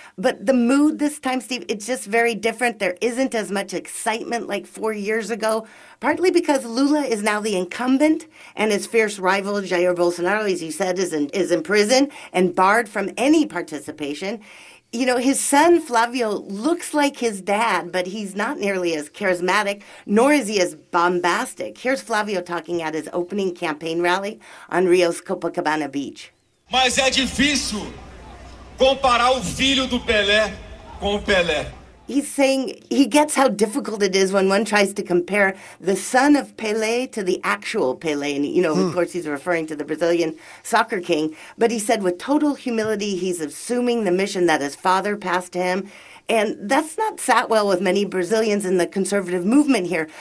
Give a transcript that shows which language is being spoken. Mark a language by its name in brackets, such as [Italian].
[English] But the mood this time, Steve, it's just very different. There isn't as much excitement like 4 years ago, partly because Lula is now the incumbent and his fierce rival, Jair Bolsonaro, as you said, is in prison and barred from any participation. You know, his son, Flávio, looks like his dad, but he's not nearly as charismatic, nor is he as bombastic. Here's Flávio talking at his opening campaign rally on Rio's Copacabana Beach. [Portuguese] Mas é difícil comparar o filho do Pelé com o Pelé. [English] He's saying he gets how difficult it is when one tries to compare the son of Pelé to the actual Pelé. And, you know, of course, he's referring to the Brazilian soccer king. But he said with total humility, he's assuming the mission that his father passed to him. And that's not sat well with many Brazilians in the conservative movement here.